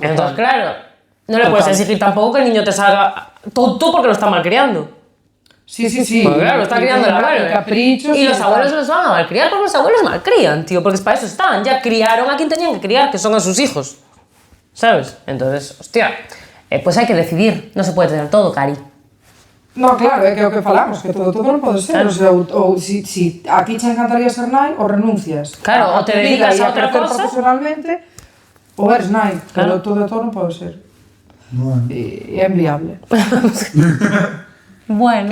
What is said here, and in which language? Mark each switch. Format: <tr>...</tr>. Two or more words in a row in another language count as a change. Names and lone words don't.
<es>Entonces, claro, no le puedes exigir tampoco que el niño te salga tonto porque lo está malcriando. Sí. Pues claro, lo está criando el abuelo. Caprichos. Y los abuelos los van a malcriar porque los abuelos malcrían, tío, porque para eso están. Ya criaron a quien tenían que criar, que son a sus hijos. ¿Sabes? Entonces, hostia, pues hay que decidir. No se puede tener todo, Cari. No,</es> <gl>claro, é que é o que falamos, que todo non pode ser. Claro.</gl> <es>O sea, si a ti te encantaría ser nai, o renuncias. Claro, o te dedicas a otra crecer cosa. profesionalmente, o eres nai. Claro.</es> <gl>Pero todo non pode ser. Bueno. E é enviable. Bueno.</gl>